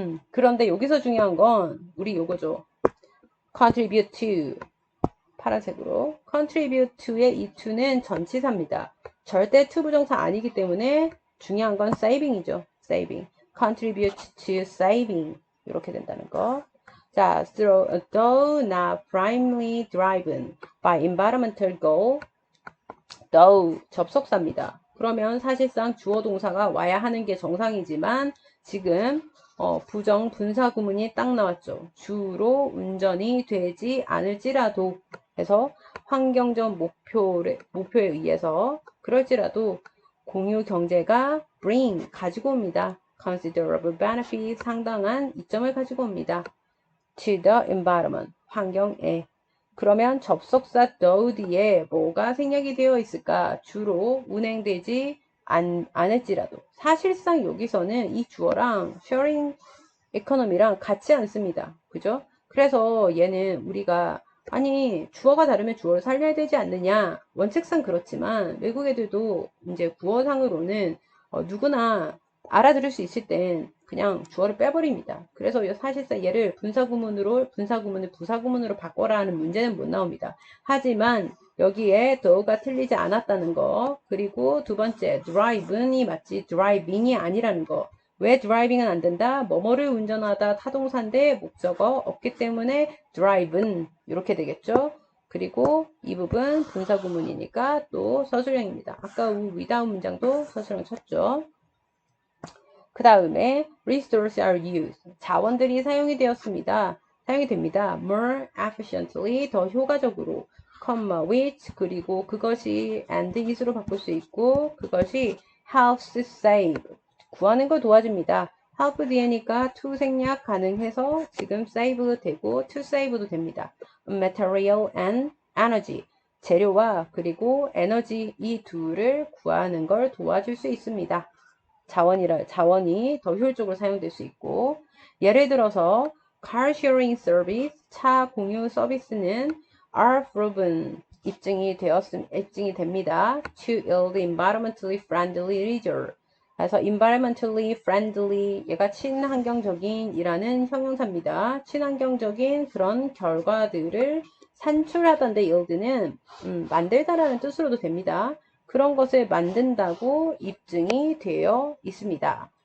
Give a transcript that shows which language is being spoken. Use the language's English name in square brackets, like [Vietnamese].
[Korean] 그런데 여기서 중요한 건 우리 요거죠. [English] contribute to. [Korean] 파란색으로. contribute to의 이 to는 전치사입니다. 절대 to 부정사 아니기 때문에 중요한 건 saving이죠. [English] saving. contribute to saving. [Korean] 이렇게 된다는 거. [English] 자, though not primarily driven by environmental goal, though [Korean] 접속사입니다. 그러면 사실상 주어 동사가 와야 하는 게 정상이지만 지금 부정 분사 구문이 딱 나왔죠. 주로 운전이 되지 않을지라도 해서 환경적 목표에 의해서 그럴지라도 공유 경제가 bring 가지고 옵니다. [English] considerable benefit [Korean] 상당한 이점을 가지고 옵니다. [English] to the environment [Korean] 환경에. 그러면 접속사 though 뒤에 뭐가 생략이 되어 있을까? 주로 운행되지 않을지라도. 사실상 여기서는 이 주어랑 sharing economy랑 같지 않습니다. 그죠? 그래서 얘는 우리가 아니 주어가 다르면 주어를 살려야 되지 않느냐? 원칙상 그렇지만 외국 애들도 이제 구어상으로는 누구나 알아들을 수 있을 땐 그냥 주어를 빼버립니다. 그래서 사실상 얘를 분사구문을 부사구문으로 바꿔라 하는 문제는 못 나옵니다. 하지만 여기에 더가 틀리지 않았다는 거, 그리고 두 번째 drive이 맞지 driving이 아니라는 거. 왜 드라이빙은 안 된다? 뭐뭐를 운전하다 타동사인데 목적어 없기 때문에 drive는 이렇게 되겠죠. 그리고 이 부분 분사구문이니까 또 서술형입니다. 아까 without 문장도 서술형 쳤죠. [English] 그 다음에 resources are used. [Korean] 자원들이 사용이 되었습니다. 사용이 됩니다. [English] more efficiently, [Korean] 더 효과적으로, which, 그리고 그것이 and is로 바꿀 수 있고 그것이 [English] helps save, [Korean] 구하는 걸 도와줍니다. help 뒤에니까 to 생략 가능해서 지금 save 되고 to save도 됩니다. [English] material and energy, [Korean] 재료와 그리고 에너지 이 둘을 구하는 걸 도와줄 수 있습니다. 자원이 더 효율적으로 사용될 수 있고, 예를 들어서 [English] car sharing service, [Korean] 차 공유 서비스는 [English] are proven, [Korean] 입증이 됩니다. [English] to yield environmentally friendly result. [Korean] 그래서 [English] environmentally friendly, [Korean] 얘가 친환경적인이라는 형용사입니다. 친환경적인 그런 결과들을 산출하던데 yield는 만들다라는 뜻으로도 됩니다. 그런 것을 만든다고 입증이 되어 있습니다.